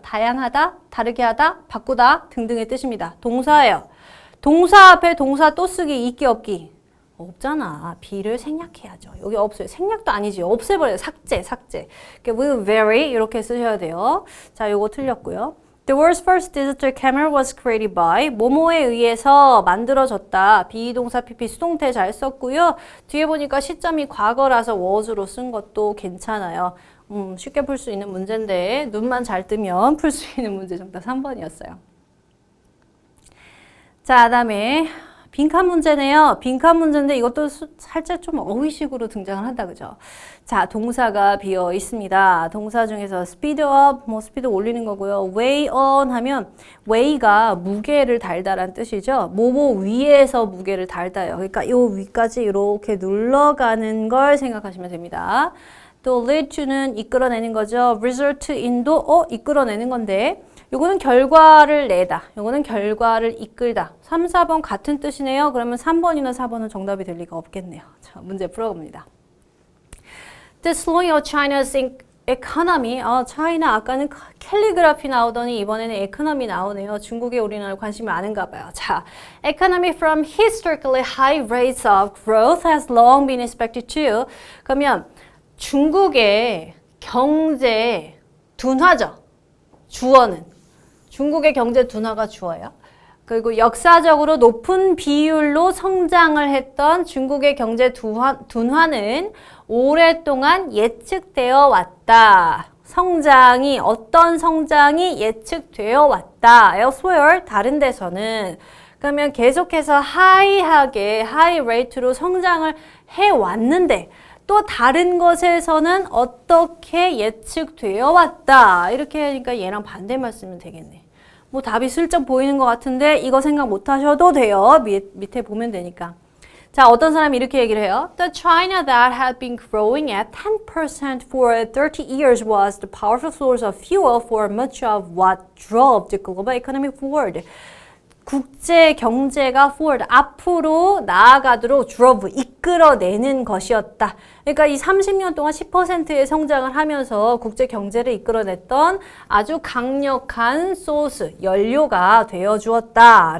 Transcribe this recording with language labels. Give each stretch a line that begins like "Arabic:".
Korean: 다양하다, 다르게 하다, 바꾸다 등등의 뜻입니다. 동사예요. 동사 앞에 동사 또 쓰기, 있기 없기. 없잖아. be를 생략해야죠. 여기 없어요. 생략도 아니지. 없애버려요. 삭제. 그러니까 will vary 이렇게 쓰셔야 돼요. 자, 요거 틀렸고요.
English: The world's first digital camera was created by
Korean: 뭐뭐에 의해서 만들어졌다. 비동사 PP 수동태 잘 썼고요. 뒤에 보니까 시점이 과거라서 was로 쓴 것도 괜찮아요. 쉽게 풀 수 있는 문제인데 눈만 잘 뜨면 풀 수 있는 문제 정답 3번이었어요. 자, 그다음에 빈칸 문제네요. 빈칸 문제인데 이것도 살짝 좀 어휘식으로 등장을 한다, 그죠? 자, 동사가 비어 있습니다. 동사 중에서 speed up, 스피드 올리는 거고요. weigh on 하면 weigh가 무게를 달다란 뜻이죠. 뭐뭐 위에서 무게를 달다요. 그러니까 요 위까지 이렇게 눌러가는 걸 생각하시면 됩니다. 또 lead to는 이끌어내는 거죠. result in도 이끌어내는 건데 요거는 결과를 내다. 요거는 결과를 이끌다. 3, 4번 같은 뜻이네요. 그러면 3번이나 4번은 정답이 될 리가 없겠네요. 자, 문제 풀어봅니다.
English: The slowing of China's economy.
Korean: 차이나 아까는 캘리그라피 나오더니 이번에는 economy 나오네요. 중국에 우리나라 관심이 많은가 봐요.
English: 자, economy from historically high rates of growth has long been expected to.
Korean: 그러면 중국의 경제 둔화죠. 주어는. 중국의 경제 둔화가 주어요. 그리고 역사적으로 높은 비율로 성장을 했던 중국의 경제 둔화는 오랫동안 예측되어 왔다. 성장이 어떤 성장이 예측되어 왔다. Elsewhere 다른 데서는 그러면 계속해서 하이하게 하이 레이트로 성장을 해 왔는데 또 다른 것에서는 어떻게 예측되어 왔다. 이렇게 하니까 얘랑 반대말 쓰면 되겠네. 뭐 답이 슬쩍 보이는 것 같은데 이거 생각 못 하셔도 돼요. 밑에 보면 되니까. 자, 어떤 사람이 이렇게 얘기를 해요.
English: The China that had been growing at 10% for 30 years was the powerful source of fuel for much of what drove the global economy forward.
Korean: 국제 경제가 forward, 앞으로 나아가도록 drove, 이끌어내는 것이었다. 그러니까 이 30년 동안 10%의 성장을 하면서 국제 경제를 이끌어냈던 아주 강력한 소스, 연료가 되어 주었다.